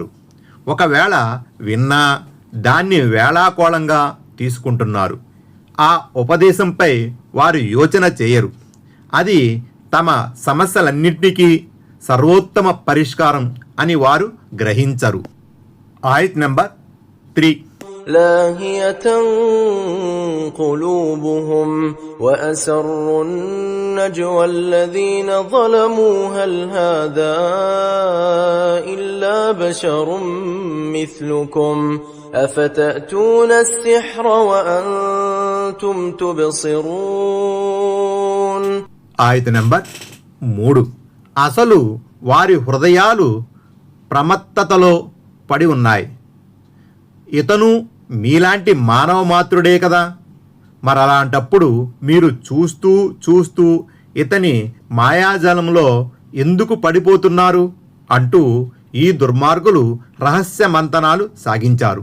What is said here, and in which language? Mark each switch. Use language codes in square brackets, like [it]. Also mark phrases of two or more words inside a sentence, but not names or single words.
[te] ఒకవేళ విన్నా దాన్ని వేళాకోళంగా తీసుకుంటున్నారు. ఆ ఉపదేశంపై వారు యోచన చేయరు. అది తమ సమస్యలన్నింటికీ సర్వోత్తమ పరిష్కారం అని వారు గ్రహించరు. ఆయత్ నెంబర్ 3. [ar] لاهية قلوبهم وأسروا النجوى الذين ظلموا هل هذا إلا بشر مثلكم أفتأتون السحر وأنتم تبصرون. [te] ఆయత్ నెంబర్ 3. అసలు వారి హృదయాలు ప్రమత్తతలో పడి ఉన్నాయి. ఇతను మీలాంటి మానవ మాత్రుడే కదా, మరలాంటప్పుడు మీరు చూస్తూ చూస్తూ ఇతని మాయాజాలంలో ఎందుకు పడిపోతున్నారు అంటూ ఈ దుర్మార్గులు రహస్య మంతనాలు సాగించారు.